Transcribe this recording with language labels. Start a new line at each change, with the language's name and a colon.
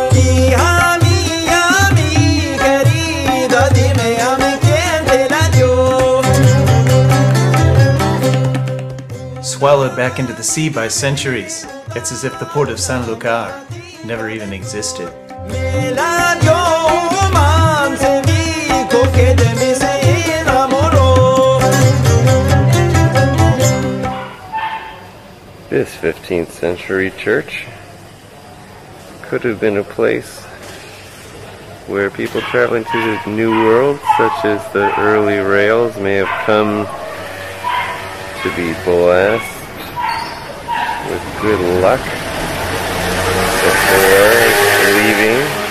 Spanish: Hija mía, mi querida, dime a mí quién te la dio.
English: Swallowed back into the sea by centuries, it's as if the port of Sanlúcar never even existed.
Spanish: Me la dio un mancebo que de mí se enamoró.
English: This 15th century church could have been a place where people traveling to the New World, such as the early Raels, may have come to be blessed with good luck before leaving.